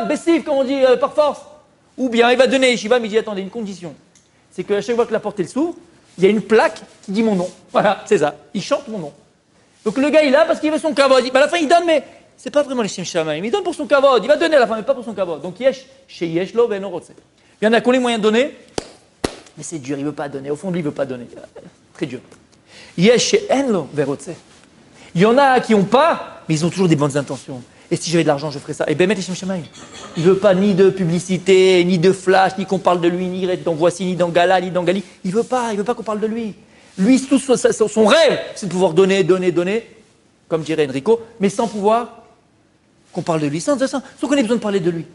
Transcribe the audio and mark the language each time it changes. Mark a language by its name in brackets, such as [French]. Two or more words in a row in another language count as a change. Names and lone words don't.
[French] Bessif, comme on dit, par force. Ou bien il va donner. Shiva, mais il dit, attendez, une condition. C'est qu'à chaque fois que la porte s'ouvre, il y a une plaque qui dit mon nom. Voilà, c'est ça. Il chante mon nom. Donc le gars, il a parce qu'il veut son kavod. À la fin, il donne, mais c'est pas vraiment les [Hebrew] שם שמים. [French] Il donne pour son kavod. Il va donner à la fin, mais pas pour son kavod. [Hebrew] Donc יש, שיש לו ואינו רוצה. [French] Il y en a qui ont les moyens de donner, mais c'est dur. Il veut pas donner. Au fond, lui, il veut pas donner. Très dur. [Hebrew] יש שאין לו ורוצה. [French] Il y en a qui n'ont pas, mais ils ont toujours des bonnes intentions. Et si j'avais de l'argent, je ferais ça. Et ben, [Hebrew] השם שמים. [French] Il ne veut pas ni de publicité, ni de flash, ni qu'on parle de lui, ni dans Voici, ni dans Gala, ni dans Gali. Il ne veut pas qu'on parle de lui. Lui, tout son rêve, c'est de pouvoir donner, comme dirait Enrico, mais sans pouvoir qu'on parle de lui, sans qu'on ait besoin de parler de lui.